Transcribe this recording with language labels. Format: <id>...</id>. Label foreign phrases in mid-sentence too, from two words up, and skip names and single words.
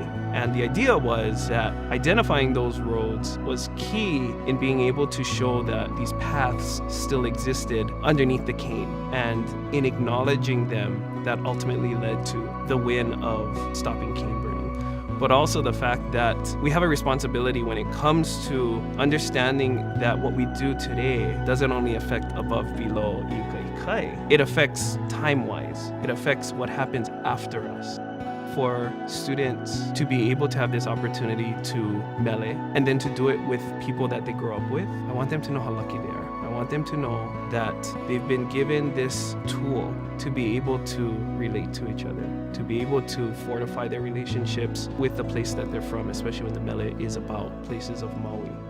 <en>And the idea was that identifying those roads was key in being able to show that these paths still existed underneath the cane, and in acknowledging them, that ultimately led to the win of stopping cane burning. But also the fact that we have a responsibility when it comes to understanding that what we do today doesn't only affect above, below,</en> <haw>ika, ikai.</haw> <en>It affects time-wise. It affects what happens after us. For students to be able to have this opportunity to Mele and then to do it with people that they grow up with, I want them to know how lucky they are. I want them to know that they've been given this tool to be able to relate to each other, to be able to fortify their relationships with the place that they're from, especially when the Mele is about places of Maui.</en>